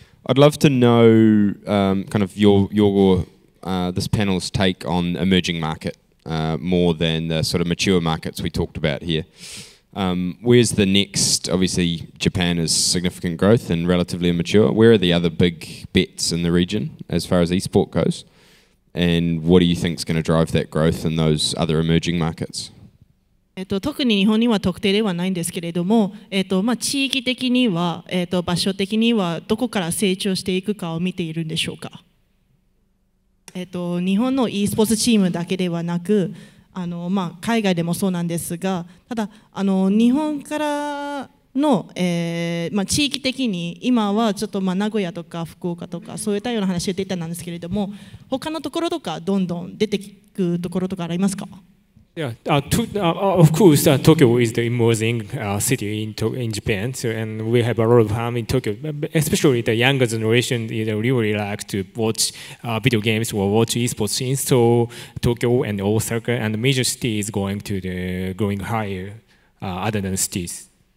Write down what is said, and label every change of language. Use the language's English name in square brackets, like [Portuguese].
[English] I'd love to know kind of your this panel's take on emerging market more than the sort of mature markets we talked about here. Where's the next? Obviously, Japan is significant growth and relatively immature. Where are the other big bets in the region as far as esport goes? And what do you think is going to drive that growth in those other emerging markets? [Japanese] 特に日本には特定ではないんですけれども、地域的には、場所的にはどこから成長していくかを見ているんでしょうか。日本の e スポーツチームだけではなく、海外でもそうなんですが、ただ日本からの、地域的に今はちょっと名古屋とか福岡とかそういったような話が出たんですけれども、他のところとかどんどん出てくるところとかありますか？ [English] Yeah, of course, Tokyo is the emerging city in Japan, so, and we have a lot of fun in Tokyo. Especially the younger generation, really like to watch video games or watch esports scenes. So Tokyo and Osaka and the major cities going higher, other than cities.